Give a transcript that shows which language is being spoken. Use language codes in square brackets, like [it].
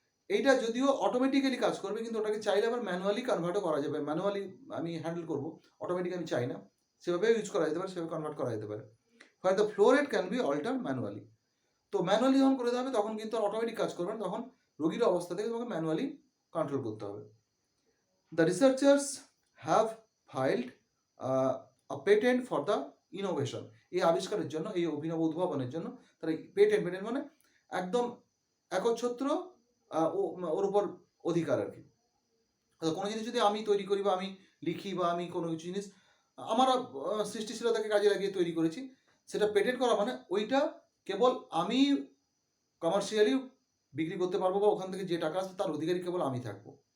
[bn] এইটা যদিও অটোমেটিক্যালি কাজ করবে, কিন্তু ওটাকে চাইলে আবার ম্যানুয়ালি কনভার্টও করা যাবে। ম্যানুয়ালি আমি হ্যান্ডেল করবো, অটোমেটিক আমি চাই না, সেভাবেও ইউজ করা যেতে পারে, সেভাবে কনভার্ট করা যেতে পারে। [en] For the flow rate can be alter manually. [bn] তো ম্যানুয়ালি যখন করে দেওয়া হবে তখন কিন্তু অটোমেটিক কাজ করবে না, তখন রোগীর অবস্থা থেকে তোমাকে ম্যানুয়ালি কন্ট্রোল করতে হবে। [en] The researchers have filed a patent for the innovation. [bn] এই আবিষ্কারের জন্য, এই অভিনব উদ্ভাবনের জন্য তারা পেটেন্ট মানে একদম একচ্ছত্র ওর উপর অধিকার আর কি। কোনো জিনিস যদি আমি তৈরি করি বা আমি লিখি বা আমি কোনো কিছু জিনিস আমার সৃষ্টিশীলতাকে কাজে লাগিয়ে তৈরি করেছি, সেটা পেটেন্ট করা মানে ওইটা কেবল আমি কমার্শিয়ালি বিক্রি করতে পারবো বা ওখান থেকে যে টাকা আসবে তার অধিকারী কেবল আমি থাকবো।